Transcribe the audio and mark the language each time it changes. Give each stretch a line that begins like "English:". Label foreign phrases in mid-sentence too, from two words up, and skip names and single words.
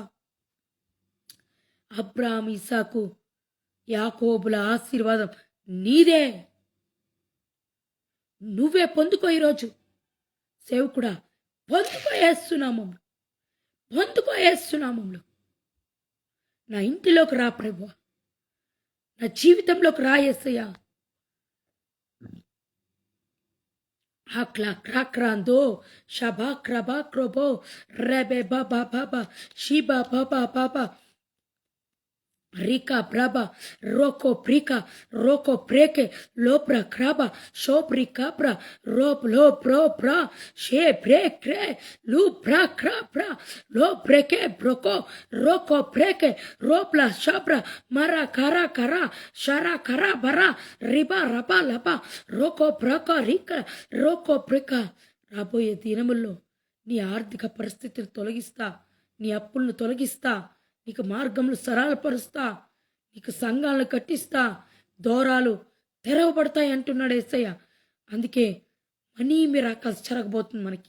Telugu: అబ్రాహాము, ఇసాకు, యాకోబుల ఆశీర్వాదం నీదే. నువ్వే పొందుకో. ఈరోజు సేవకుడా పొందుకో యేసునామములో, పొందుకో యేసునామములో. నా ఇంటిలోకి రా ప్రభువా, నా జీవితంలోకి రా యేసయ్యా. Hakla krakrando shaba kraba krobo rebe baba baba shiba baba baba Rika braba roko prika roko preke lopra kraba shopri kapra rob lo pro pra she prekre lu pra kra pra lo preke broko roko preke ropla shabra mara kara kara shara kara bara riba raba laba roko praka rika roko preka. రాబోయే దినముల్లో నీ ఆర్థిక పరిస్థితులు తొలగిస్తా, నీ అప్పులను తొలగిస్తా, నీకు మార్గంలో సరళపరుస్తా, నీకు సంఘాలను కట్టిస్తా, దూరాలు తెరవబడతాయి అంటున్నాడు యేసయ్య. అందుకే
English: money miracles
Telugu: జరగబోతుంది మనకి.